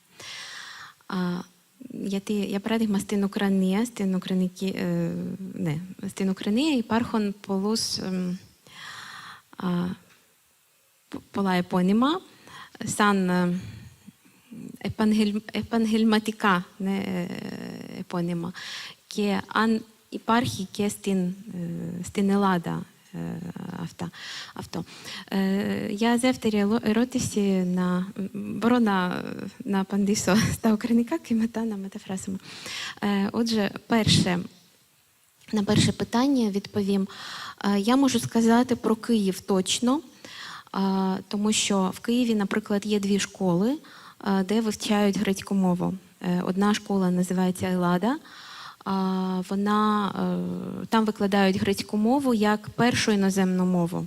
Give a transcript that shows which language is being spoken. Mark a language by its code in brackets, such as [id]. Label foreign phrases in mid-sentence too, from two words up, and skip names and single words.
[el] Γιατί, για παράδειγμα, στην Ουκρανία υπάρχουν πολλά επώνυμα, σαν επαγγελματικά επώνυμα. Και αν υπάρχει και στην Ελλάδα αυτό. Για δεύτερη ερώτηση, μπορώ να απαντήσω στα ουκρανικά και μετά να μεταφράσουμε. [uk] Отже, на перше питання відповім. Я можу сказати про Київ точно, тому що в Києві, наприклад, є дві школи, де вивчають грецьку мову. Одна школа називається Елада. Там викладають грецьку мову як першу іноземну мову.